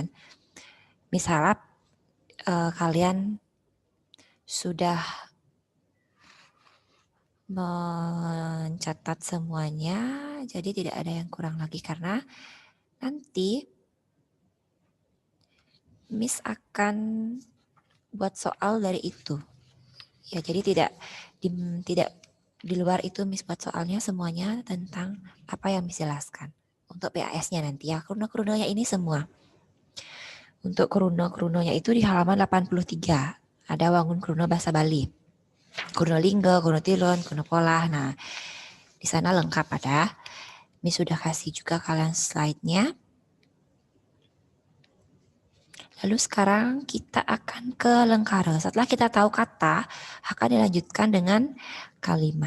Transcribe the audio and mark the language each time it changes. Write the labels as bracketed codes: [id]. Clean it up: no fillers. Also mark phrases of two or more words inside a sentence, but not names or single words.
[id] Miss harap kalian sudah mencatat semuanya, jadi tidak ada yang kurang lagi karena nanti Miss akan buat soal dari itu. Ya, jadi tidak di luar itu Miss buat soalnya semuanya tentang apa yang Miss jelaskan. Untuk PAS-nya nanti ya, krune-krunenya ini semua. Untuk krune-krunenya itu di halaman 83. Ada [ban] wangun krune [id] bahasa Bali. [ban] Krune Lingga, Krune Tiron, Krune Pola. [id] Nah, di sana lengkap ada. Miss sudah kasih juga kalian slide-nya. Lalu sekarang kita akan ke Lengkare. Setelah kita tahu kata, akan dilanjutkan dengan kalimat.